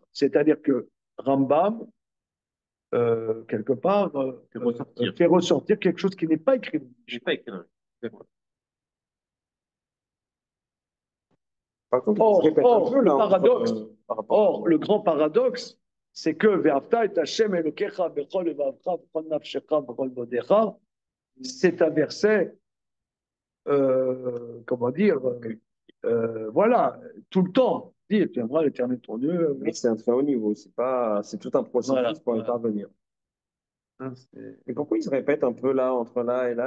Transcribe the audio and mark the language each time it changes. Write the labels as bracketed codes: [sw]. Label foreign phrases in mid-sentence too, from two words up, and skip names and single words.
[fr] C'est-à-dire que Rambam, quelque part, fait ressortir quelque chose qui n'est pas écrit. Je n'ai pas écrit. Par contre, le grand paradoxe, c'est que [he] ואהבת את השם אלוקיך בכל לבבך בכל נפשך בכל מאדך, [fr] c'est un verset, comment dire, voilà, tout le temps. Dis, tu aimeras l'Éternel ton Dieu. Mais c'est un très haut niveau, c'est tout un processus pour y parvenir. Et pourquoi il se répète un peu là, entre là et là?